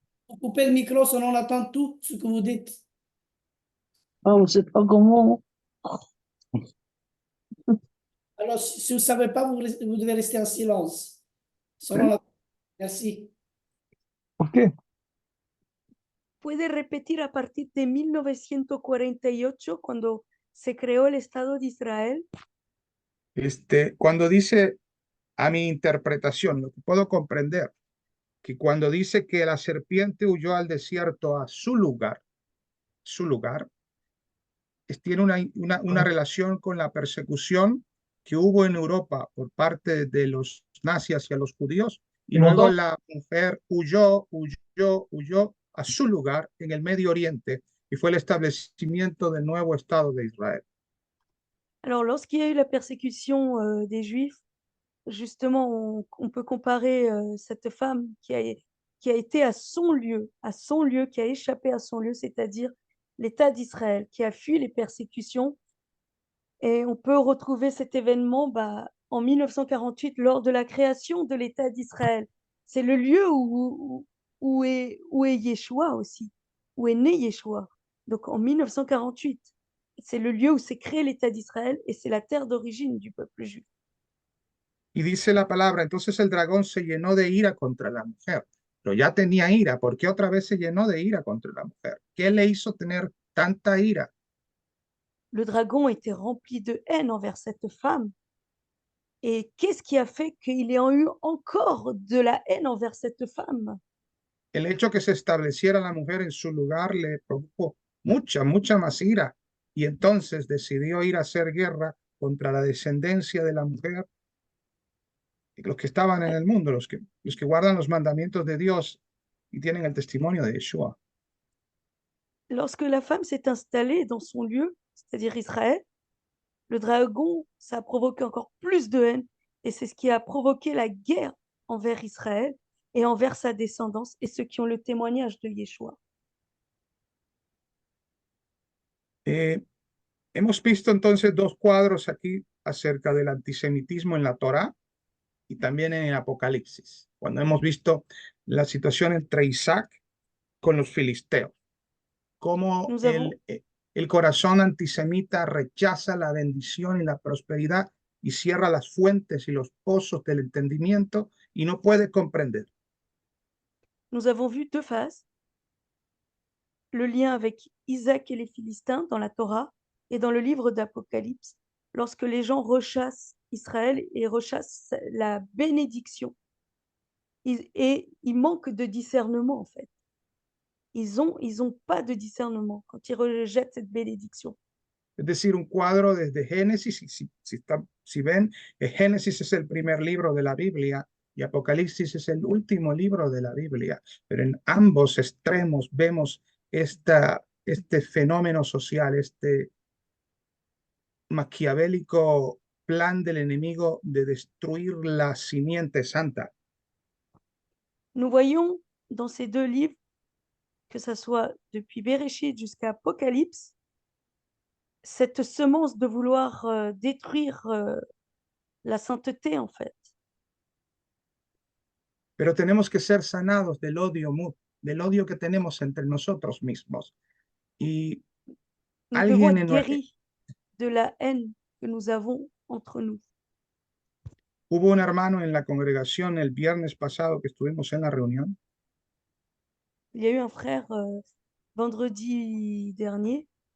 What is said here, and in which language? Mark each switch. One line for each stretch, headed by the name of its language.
French: vous coupez le micro sinon on entend tout ce que vous dites. Ah, on ne sait pas comment. Alors, si vous ne savez pas, vous devez rester en silence. Selon la... Merci. Ok.
Spanish: puede repetir a partir de 1948, cuando se creó el Estado de Israel. Cuando dice a mi interpretación, lo que puedo comprender, que cuando dice que la serpiente huyó al desierto a su lugar, tiene una relación con la persecución que hubo en Europa por parte de los nazis hacia los judíos, y luego la mujer huyó a su lugar en el Medio Oriente, y fue el establecimiento del nuevo Estado de Israel.
French: Alors, lorsqu'il y a eu la persécution des Juifs, justement, on peut comparer cette femme qui a été à son lieu, qui a échappé à son lieu, c'est-à-dire l'État d'Israël, qui a fui les persécutions. Et on peut retrouver cet événement en 1948, lors de la création de l'État d'Israël. C'est le lieu où est Yeshua aussi, où est né Yeshua. Donc en 1948, c'est le lieu où s'est créé l'État d'Israël et c'est la terre d'origine du peuple juif.
Spanish: Y dice la palabra, entonces el dragón se llenó de ira contra la mujer, pero ya tenía ira. ¿Por qué otra vez se llenó de ira contra la mujer? ¿Qué le hizo tener tanta ira?
French: Le dragon était rempli de haine envers cette femme. Et qu'est-ce qui a fait qu'il ait eu encore de la haine envers cette femme?
Spanish: El hecho que se estableciera la mujer en su lugar le produjo mucha más ira, y entonces decidió ir a hacer guerra contra la descendencia de la mujer, los que estaban en el mundo, los que guardan los mandamientos de Dios y tienen el testimonio de Yeshua.
French: Lorsque la femme s'est installée dans son lieu, c'est-à-dire Israël, le dragon, ça a provoqué encore plus de haine, et c'est ce qui a provoqué la guerre envers Israël et envers sa descendance et ceux qui ont le témoignage de Yeshua.
Spanish: Hemos visto entonces dos cuadros aquí acerca del antisemitismo en la Torá y también en el Apocalipsis, cuando hemos visto la situación entre Isaac con los filisteos, cómo el corazón antisemita rechaza la bendición y la prosperidad y cierra las fuentes y los pozos del entendimiento y no puede comprender.
French: Nous avons vu deux phases, le lien avec Isaac et les Philistins dans la Torah et dans le livre d'Apocalypse, lorsque les gens rechassent Israël et rechassent la bénédiction. Et ils manquent de discernement, en fait. Ils ont pas de discernement quand ils rejettent cette bénédiction.
Spanish: Es decir, un cuadro desde Génesis, si ven, Génesis es el primer libro de la Biblia, y Apocalipsis es el último libro de la Biblia, pero en ambos extremos vemos este fenómeno social, este maquiavélico plan del enemigo de destruir la simiente santa.
French: Nous voyons dans ces deux livres, que ça soit depuis Béréchit jusqu'à Apocalypse, cette semence de vouloir détruire la sainteté, en fait.
Spanish: Pero tenemos que ser sanados del odio que tenemos entre nosotros mismos. Y
French: Nous devons
Spanish: alguien
French: être en, guéris de la haine que nous avons entre nous.
Spanish: hubo un hermano en la congregación el viernes pasado que estuvimos en la reunión,
French: Il y a eu un frère vendredi dernier